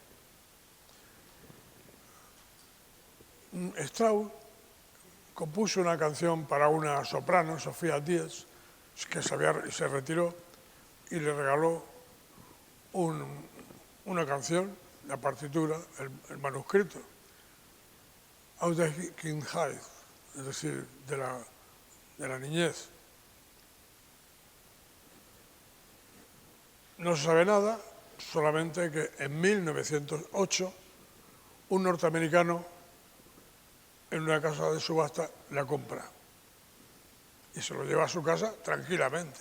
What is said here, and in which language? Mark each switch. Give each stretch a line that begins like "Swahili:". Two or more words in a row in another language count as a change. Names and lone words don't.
Spanish: Strauss compuso una canción para una soprano, Sofía Diez, que se retiró y le regaló una canción, la partitura, el manuscrito,
German: aus der Kindheit,
Spanish: es decir, de la niñez. No se sabe nada, solamente que en 1908 un norteamericano en una casa de subasta la compra y se lo lleva a su casa tranquilamente.